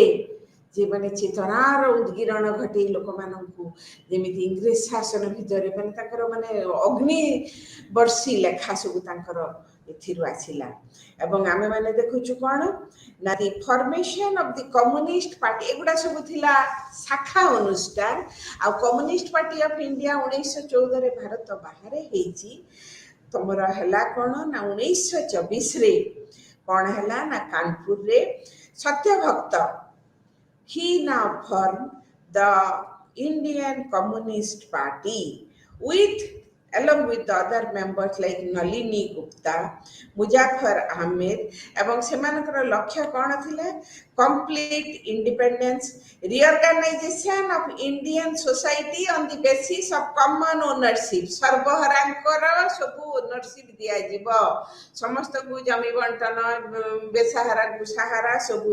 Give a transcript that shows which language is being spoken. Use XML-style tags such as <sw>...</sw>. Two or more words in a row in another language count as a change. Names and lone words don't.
<or>ଯେ ମାନେ ଚେତନାର ଉଦ୍ଗୀରଣ ଘଟେଇ ଲୋକମାନଙ୍କୁ ଯେମିତି ଇଂରେଜ ଶାସନ ଭିତରେ ମାନେ ତାଙ୍କର ମାନେ ଅଗ୍ନି ବର୍ଷୀ ଲେଖା ସବୁ ତାଙ୍କର ଏଥିରୁ ଆସିଲା ଏବଂ ଆମେମାନେ ଦେଖୁଛୁ କ'ଣ ନା</or> <en>the formation of the Communist Party</en> <or>ଏଗୁଡ଼ା ସବୁ ଥିଲା ଶାଖା ଅନୁଷ୍ଠାନ ଆଉ କମ୍ୟୁନିଷ୍ଟ ପାର୍ଟି ଅଫ୍ ଇଣ୍ଡିଆ 1914ରେ ଭାରତ ବାହାରେ ହେଇଛି ତମର ହେଲା କ'ଣ ନା 1924ରେ କ'ଣ ହେଲା ନା କାନପୁରରେ ସତ୍ୟଭକ୍ତ</or> <en>he now formed the Indian Communist Party along with the other members like Nalini Gupta, Muzaffar Ahmed</en> <or>ଏବଂ ସେମାନଙ୍କର ଲକ୍ଷ୍ୟ କ'ଣ ଥିଲା</or> <en>complete independence reorganisation of Indian society on the basis of common ownership</en> <or>ସର୍ବହରାଙ୍କର ସବୁ ଓନରସିପ୍ ଦିଆଯିବ ସମସ୍ତଙ୍କୁ ଜମି ବଣ୍ଟନ ବେସାହାରାକୁ ସାହାରା ସବୁ</or>